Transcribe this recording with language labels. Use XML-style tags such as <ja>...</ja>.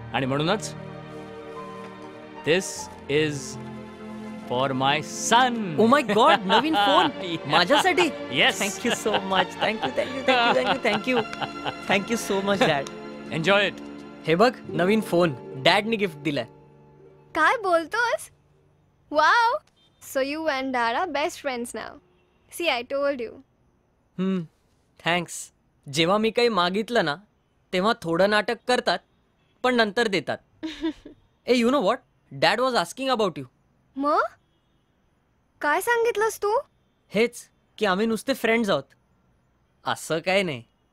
<mr>आणि म्हणूनच</mr> <en>This is for my son. Oh my God,</en> <mr>Naveen phone माझ्यासाठी.</mr> <en>Yes. Thank you so much. Thank you thank you thank you thank you thank you so much dad. Enjoy it.</en> <mr>हे बघ नवीन phone डॅडनी gift दिलाय. काय बोलतोस? Wow.</mr> <en>So you and Dad are best friends now. See, I told you. Thanks.</en> <mr>जेव्हा मी काही मागितलं ना तेव्हा थोडं नाटक करतात पण नंतर देतात. ए</mr> <en>You know what, dad was asking about you.</en> <mr>मग काय सांगितलंस तू? हेच की आम्ही नुसते फ्रेंड्स आहोत, असं काय नाही.</mr>